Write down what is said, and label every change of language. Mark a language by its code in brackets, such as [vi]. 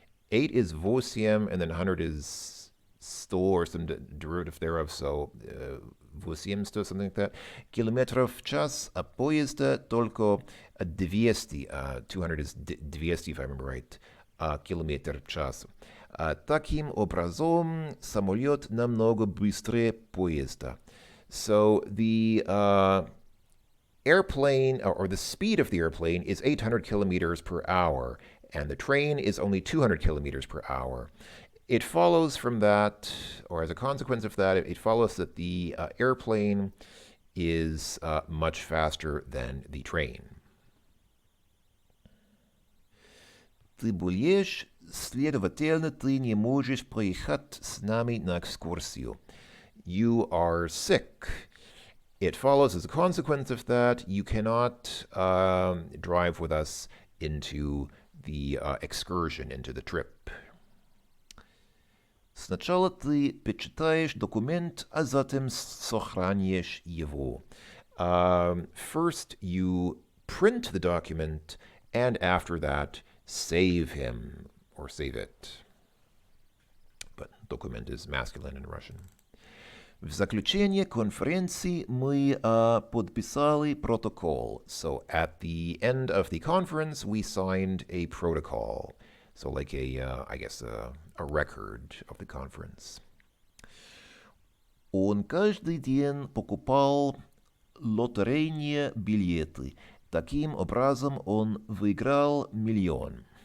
[en] 8 is 8, and then 100 is 100 or some derivative thereof, so 800, something like that. [ru] Километров в час, а поезда только 200. [en] 200 is 200, if I remember right. [ru] Километр в час. Таким образом, самолет намного быстрее поезда. [en] So the airplane, or the speed of the airplane, is 800 kilometers per hour, and the train is only 200 kilometers per hour. It follows from that, or as a consequence of that, it follows that the airplane is much faster than the train. [ru] Ты болеешь, следовательно, ты не можешь поехать с нами на экскурсию. [en] You are sick. It follows as a consequence of that, you cannot drive with us into the excursion, into the trip. [ru] Сначала ты почитаешь документ, а затем сохранишь его. [en] First, you print the document, and after that, save him, or save it. But document is masculine in Russian. [ru] В заключение конференции мы подписали протокол. [en] So at the end of the conference, we signed a protocol. So like I guess a record of the conference. [ru] Он каждый день покупал лотерейные билеты. Таким образом он выиграл миллион.